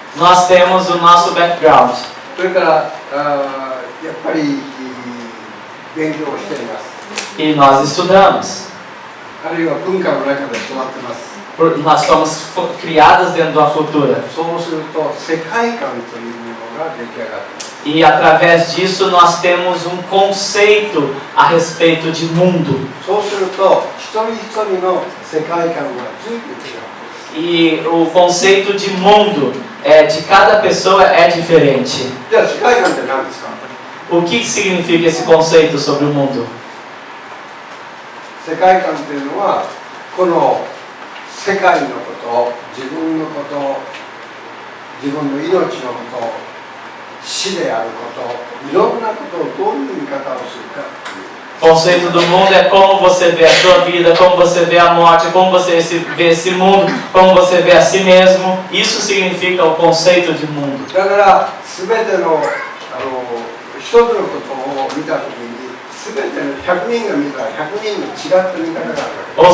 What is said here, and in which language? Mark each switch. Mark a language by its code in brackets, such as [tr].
[pt] Nós temos o nosso background. [ja] それからやっぱり勉強をしています。 [pt] E nós estudamos. [ja] あるいは文化の中で育ってます。 [pt] Nós somos criadas dentro de uma cultura. [ja] そうすると世界観というものが出来上がっています。 [pt] E através disso nós temos um conceito a respeito de mundo. [ja] そうすると一人一人の世界観が随分違う。 [pt] E o conceito de mundo de cada pessoa é diferente. [ja] じゃあ世界観って何ですか？ [pt] O que significa esse conceito sobre o mundo? [ja] 世界観というのはこの世界のこと、自分のこと、自分の命のこと、死であること、いろんなことをどういう見方をするかという。 [pt] O conceito do mundo é como você vê a sua vida, como você vê a morte, como você vê esse mundo, como você vê a si mesmo. Isso significa o conceito de mundo. [ja] だから全ての一つのことを見たときに全ての100人が見たら100人の違った見方があるわけ。